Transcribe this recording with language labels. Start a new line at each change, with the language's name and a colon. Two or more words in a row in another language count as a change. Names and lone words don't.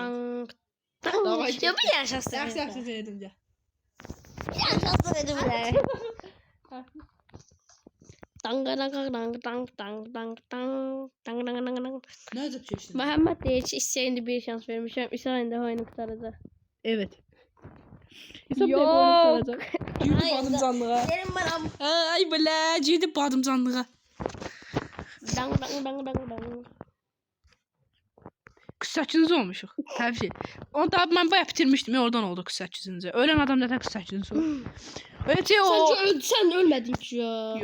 Azerbaijani: Davay. Ya bu yaşasın. Yaxşı verdim gəl. Yaşasın dedim ya. Nə edib keçdin? Məhəmməd deyir ki, İsa'ya bir şans vermişəm. İsa indi oyunu qurtaracaq.
Turkish: Evet. Yok.
Azerbaijani: Girdi badımcanlığa.
Turkish: Gelin bana.
Azerbaijani: Ay belə, girdi badımcanlığa. Dang. 48-ci olmuşuq. Təbii. Onu da mən bayaq bitirmişdim. Oradan oldu 48-ci. Ölən adam nədən 48-ci oldu? Ötə o. Sən ölmədin ki ya.